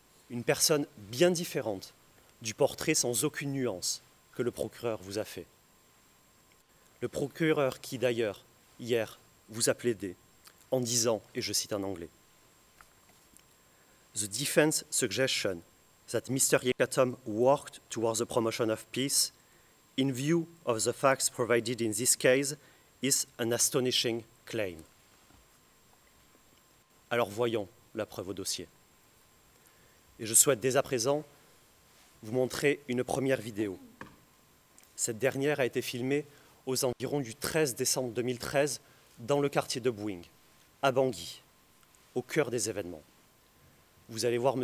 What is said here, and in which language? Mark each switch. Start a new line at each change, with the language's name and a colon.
French: Une personne bien différente du portrait sans aucune nuance que le procureur vous a fait. Le procureur qui d'ailleurs, hier, vous a plaidé en disant, et je cite en anglais, «
English: The defense suggestion that Mr. Yekatom worked towards the promotion of peace, in view of the facts provided in this case, is an astonishing claim. »
French: Alors voyons la preuve au dossier. Et je souhaite dès à présent vous montrer une première vidéo. Cette dernière a été filmée aux environs du 13 décembre 2013 dans le quartier de Bouing, à Bangui, au cœur des événements. Vous allez voir M.